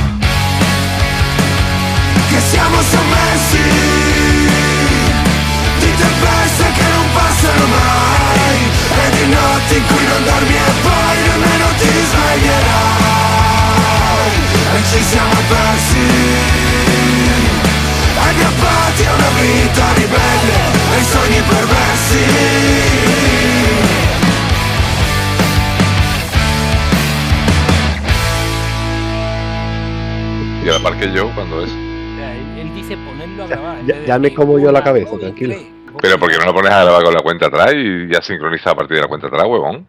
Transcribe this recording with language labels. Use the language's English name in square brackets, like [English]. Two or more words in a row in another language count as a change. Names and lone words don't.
[Italian] che siamo sommersi di tempeste che non passano mai e di notti in cui non dormi e poi nemmeno ti sveglierai e ci siamo persi, aggrappati a una vita ribelle e i sogni perversi. [Spanish] Y a la par que yo, cuando es. Él dice ponerlo a grabar. Ya me como yo la cabeza, tranquilo. Pero ¿por qué no lo pones a grabar con la cuenta atrás y ya sincroniza a partir de la cuenta atrás, huevón?